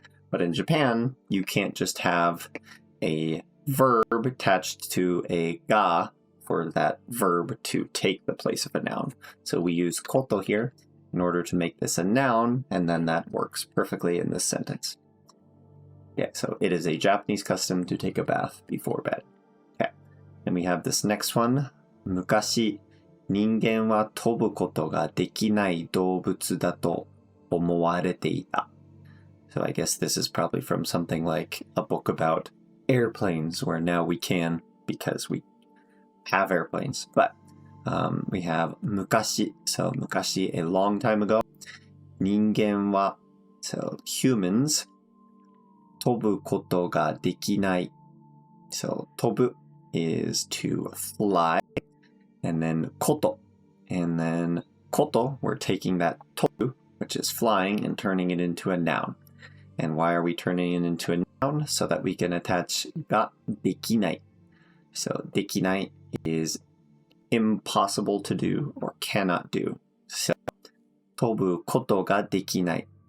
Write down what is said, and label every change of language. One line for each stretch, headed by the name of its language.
English: But in Japan, you can't just have a verb attached to a ga for that verb to take the place of a noun. So we use koto here in order to make this a noun, and then that works perfectly in this sentence.Yeah, so it is a Japanese custom to take a bath before bed. Okay, and we have this next one.
Japanese: 昔、人間は飛ぶことができない動物だと思われていた.
English: So I guess this is probably from something like a book about airplanes, where now we can because we have airplanes. But we have 昔, so 昔, a long time ago.
Japanese: 人間は,
English: so humans.
Japanese: 飛ぶことができない.
English: So 飛ぶ is to fly, and then こと, and then こと, we're taking that 飛ぶ, which is flying, and turning it into a noun. And why are we turning it into a noun? So that we can attach ができない. So できない is impossible to do or cannot do.
Japanese: So 飛ぶことができない.